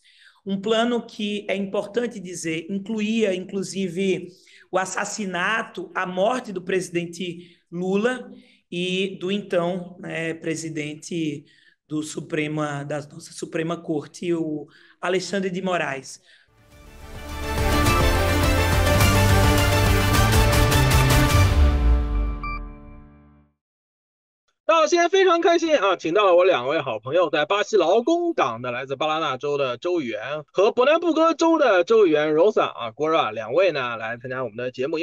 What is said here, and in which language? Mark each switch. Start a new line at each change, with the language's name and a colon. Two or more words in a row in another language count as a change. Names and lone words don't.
Portuguese: Um plano que, é importante dizer, incluía, inclusive, o assassinato, a morte do presidente Lula e do então, né, presidente da nossa Suprema Corte, o Alexandre de Moraes.
Chinese: 那今天非常开心啊，请到了我两位好朋友，在巴西劳工党的来自巴拉那州的州议员和伯南布哥州的州议员 Rosa 啊 Gora 两位呢来参加我们的节目。